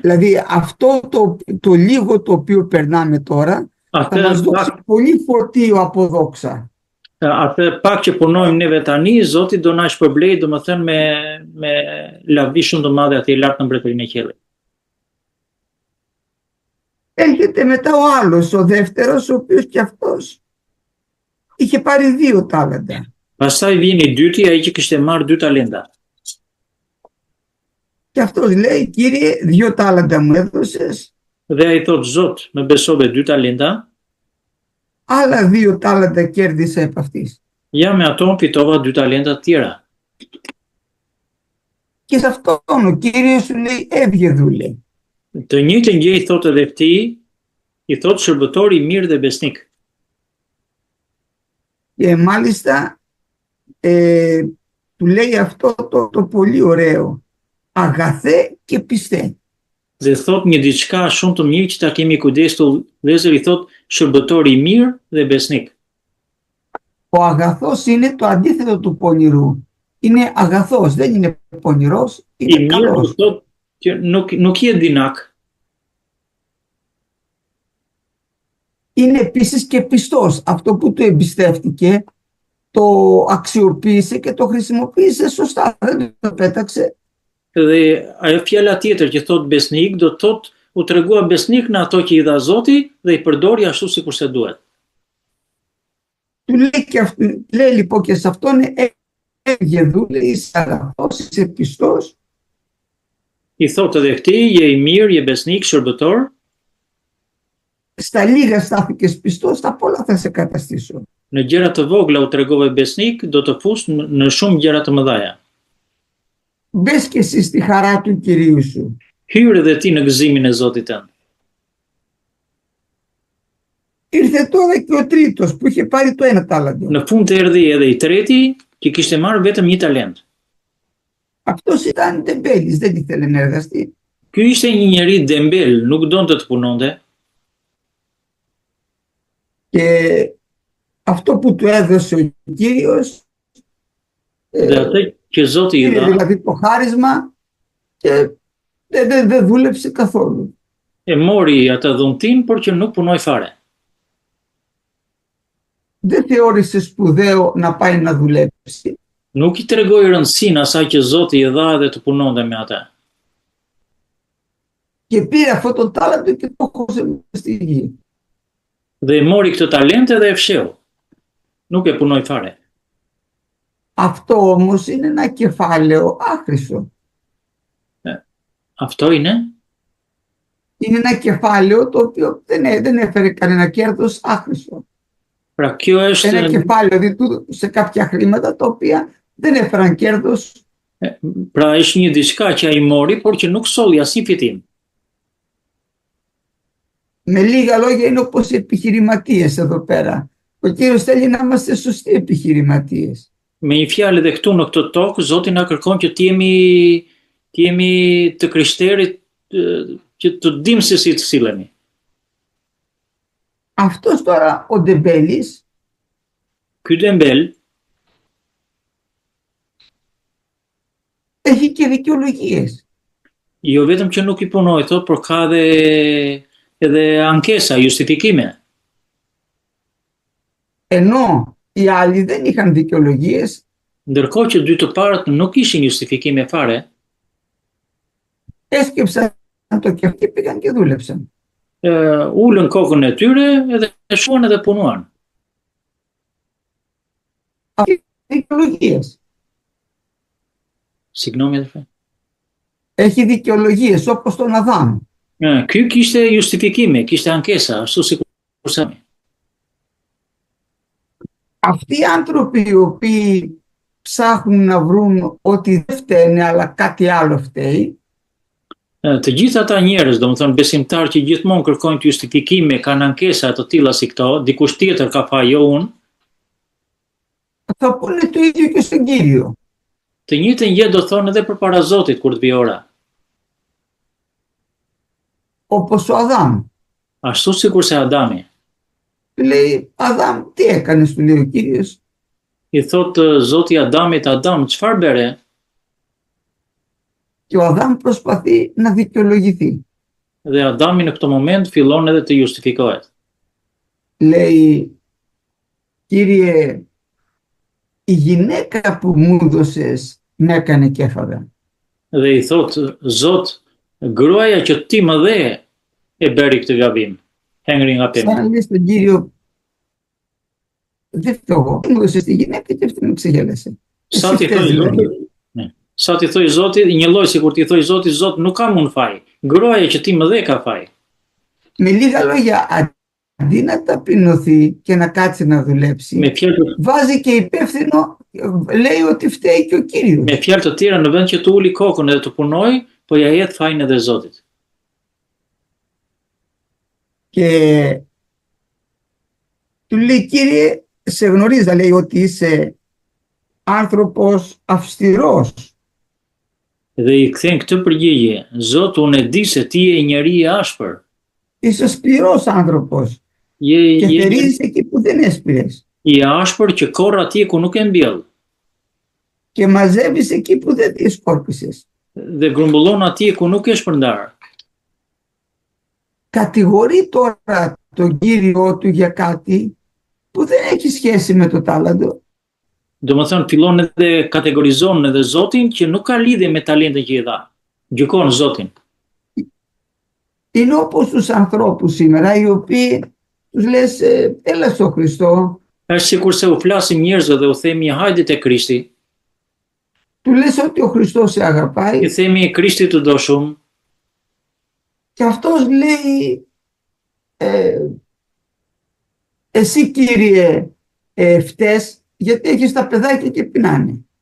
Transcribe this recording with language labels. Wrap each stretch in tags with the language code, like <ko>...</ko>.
<el>Δηλαδή αυτό το λίγο το οποίο περνάμε τώρα θα μας δώσει πολύ φορτίο από δόξα.</el> <sq>Atë pak që punojmë neve tani, Zoti do na shpërblej, domethënë me lavdi shumë të madhe atje lart në mbretërinë e qiellit.</sq> <el>Έρχεται μετά ο άλλος, ο δεύτερος, ο οποίος και αυτός είχε πάρει 2 τάλαντα.</el> <sq>Pastaj vjen i dyti, ai që kishte marrë 2 talenta.</sq> <el>Και αυτός λέει, Κύριε, 2 τάλαντα μου έδωσες.</el> <sq>Dhe ai thot, Zot, më besove 2 talenta,</sq> <el>άλλα 2 τάλαντα κέρδισα επ' αυτής.</el> <sq>Ja me ato fitova 2 talenta të tjera.</sq> <el>Και σε αυτόν ο Κύριος σου λέει, έβγε δούλε.</el> <sq>Të njëjtën gjë i thotë edhe këtij, i thotë shërbëtor i mirë dhe besnik.</sq> <el>Και μάλιστα του λέει αυτό το πολύ ωραίο, αγαθέ και πιστέ.</el> <sq>Dhe thotë një diçka shumë të mirë që ta kemi kujdesur, vëllezër, i thotë shërbëtor i mirë dhe besnik.</sq> <el>Ο αγαθός είναι το αντίθετο του πονηρού. Είναι αγαθός, δεν είναι πονηρός, είναι</el> <sq>I mirë</sq> <el>καλός.</el> <sq>thotë që nuk je dinak.</sq> <el>Είναι επίσης και πιστός. Αυτό που του εμπιστεύτηκε το αξιοποίησε και το χρησιμοποίησε σωστά. Δεν το πέταξε.</el> <sq>Dhe ajo fjala tjetër që thot besnik, do të thot u tregua besnik në ato që i dha Zoti dhe i përdori ashtu sikurse duhet.</sq> <el>Του λέει λοιπόν και σε αυτόν έβγε δούλε, είσαι αγαθός, είσαι πιστός.</el> <sq>I thot edhe këtij, je i mirë, je besnik, shërbëtor.</sq> <el>Στα λίγα στάθηκες πιστός, στα πολλά θα σε καταστήσω.</el> <sq>Në gjëra të vogla u tregove besnik, do të fus në shumë gjëra të mëdha.</sq> <el>Μπες και εσύ στη χαρά του Κυρίου σου.</el> <sq>Hyr edhe ti në gëzimin e Zotit tënd.</sq> <el>Ήρθε τώρα και ο τρίτος που είχε πάρει το ένα τάλαντο.</el> <sq>Në fund erdhi edhe i treti që kishte marrë vetëm një talent.</sq> <el>Αυτός ήταν τεμπέλης, δεν ήθελε να εργαστεί.</el> <sq>Ky ishte një njeri dembel, nuk donte të punonte.</sq> <el>Και αυτό που του έδωσε ο Κύριος</el> <sq>Dhe atë që Zoti i</sq> <el>πήρε</el> <sq>dha,</sq> <el>δηλαδή το χάρισμα και δεν δούλεψε καθόλου.</el> <sq>e mori atë dhuntin, por që nuk punoi fare.</sq> <el>Δεν θεώρησε σπουδαίο να πάει να δουλέψει.</el> <sq>Nuk i tregoi rëndësinë asaj që Zoti i dha dhe të punonte me atë.</sq> <el>Και πήρε αυτό το τάλαντο και το χώσε στη γη.</el> <sq>Dhe e mori këtë talent dhe e fsheu. Nuk e punoi fare.</sq> <el>Αυτό όμως είναι ένα κεφάλαιο άχρηστο. Αυτό είναι? Είναι ένα κεφάλαιο το οποίο δεν έφερε κανένα κέρδος άχρηστο.</el> <sq>Pra kjo është</sq> <el>Ένα κεφάλαιο δηλαδή σε κάποια χρήματα τα οποία δεν έφεραν κέρδος.</el> <sq>Pra është një diçka që ai mori, por që nuk solli asnjë fitim.</sq> <el>Με λίγα λόγια είναι όπως οι επιχειρηματίες εδώ πέρα. Ο Κύριος θέλει να είμαστε σωστοί επιχειρηματίες.</el> <sq>Me një fjalë edhe këtu në këtë tokë, Zoti na kërkon që të jemi të krishterit, që të dimë se si të silemi.</sq> <el>Αυτός τώρα ο Ντεμπέλης</el> <sq>Ky dembel</sq> <el>έχει και δικαιολογίες.</el> <sq>jo vetëm që nuk i punoi thot, por ka edhe ankesa, justifikime.</sq> <el>Ενώ οι άλλοι δεν είχαν δικαιολογίες,</el> <sq>Ndërkohë që dy të parët nuk ishin justifikime fare,</sq> <el>έσκεψαν το κεφάλι και πήγαν και δούλεψαν.</el> <sq>ulën kokën e tyre edhe shuan edhe punuan.</sq> <el>Δικαιολογίες. Συγγνώμη, αδερφέ. Έχει δικαιολογίες όπως τον Αδάμ.</el> <sq>Ky kishte justifikime, kishte ankesa, ashtu sikur Sami.</sq> <el>Αυτοί οι άνθρωποι οι οποίοι ψάχνουν να βρουν ότι δεν φταίνε αλλά κάτι άλλο φταίει,</el> <sq>Të gjithë ata njerëz, domethënë besimtarë që gjithmonë kërkojnë të justifikime, kanë ankesa të tilla si këto, dikush tjetër ka faj, jo unë,</sq> <el>θα πούνε το ίδιο και στον Κύριο.</el> <sq>të njëjtën gjë do thonë edhe përpara Zotit kur të vijë ora.</sq> <el>Όπως ο Αδάμ.</el> <sq>Ashtu sikur se Adami.</sq> <el>Του λέει, Αδάμ, τι έκανες, του λέει ο Κύριος.</el> <sq>I thotë Zoti Adamit, Adam, çfarë bëre?</sq> <el>Και ο Αδάμ προσπαθεί να δικαιολογηθεί.</el> <sq>Dhe Adami në këtë moment fillon edhe të justifikohet.</sq> <el>Λέει, Κύριε, η γυναίκα που μου έδωσες με έκανε και έφαγα.</el> <sq>Dhe i thotë, Zot, gruaja që ti më dhe e bëri këtë gabim, hengri nga</sq> <el>Σαν</el> <sq>pemja.</sq> <el>να λέει στον Κύριο, δεν φταίω εγώ. Μου έδωσες τη γυναίκα και αυτή με ξεγέλασε.</el> <sq>Sa ti thoi Zotit, sa ti thoi Zotit, një lloj sikur ti thoi Zotit, Zot, nuk kam unë faj. Gruaja që ti më dhe ka faj.</sq> <el>Με λίγα λόγια, αντί να ταπεινωθεί και να κάτσει να δουλέψει,</el> <sq>Me fjalë</sq> <el>βάζει και υπεύθυνο, λέει ότι φταίει και ο Κύριος.</el> <sq>me fjalë të tjera, në vend që të uli kokën edhe të punoj, po ja jet fajin edhe Zotit.</sq> <el>Και του λέει, Κύριε, σε γνωρίζα, λέει, ότι είσαι άνθρωπος αυστηρός.</el> <sq>Dhe i kthen këtë përgjigje, Zot, unë e di se ti je njeri i ashpër.</sq> <el>Είσαι σκληρός άνθρωπος και</el> <sq>Je</sq> <el>θερίζεις εκεί που δεν έσπηρες</el> <sq>i ashpër që korr atje ku nuk e mbjell</sq> <el>και μαζεύεις εκεί που δεν τις σκόρπισες.</el> <sq>dhe grumbullon atje ku nuk e shpërndar.</sq> <el>Κατηγορεί τώρα τον Κύριο του για κάτι που δεν έχει σχέση με το τάλαντο.</el> <sq>Domethënë fillon edhe kategorizon edhe Zotin që nuk ka lidhje me talentin që i dha. Gjykon Zotin.</sq> <el>Είναι όπως τους ανθρώπους σήμερα οι οποίοι τους λες έλα στο Χριστό,</el> <sq>Është sikur se u flasim njerëzve dhe u themi hajde te Krishti,</sq> <el>του λες ότι ο Χριστός σε</el> <sq>i</sq> <el>αγαπάει</el> <sq>themi Krishti të do shumë,</sq> <el>και αυτός λέει εσύ Κύριε φταίς γιατί έχεις τα παιδάκια και πεινάνε.</el>